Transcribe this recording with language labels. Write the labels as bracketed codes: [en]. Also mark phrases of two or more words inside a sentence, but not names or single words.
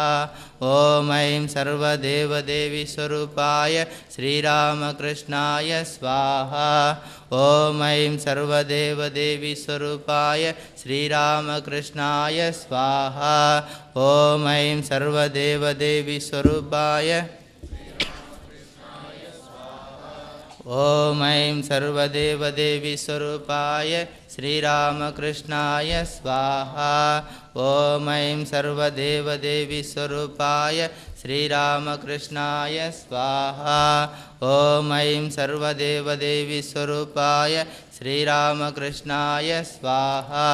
[sa] ॐ ऐं सर्वदेवदेवी स्वरूपाय श्रीरामकृष्णाय स्वाहा. ॐ ऐं सर्वदेवदेवी स्वरूपाय श्रीरामकृष्णाय स्वाहा. ॐ ऐं सर्वदेवदेवी स्वरूपाय ॐ ऐं सर्वदेवदेवी स्वरूपाय श्रीरामकृष्णाय स्वाहा। ॐ ऐं सर्वदेवदेवी स्वरूपाय श्रीरामकृष्णाय स्वाहा। ॐ ऐं सर्वदेवदेवी स्वरूपाय श्रीरामकृष्णाय स्वाहा।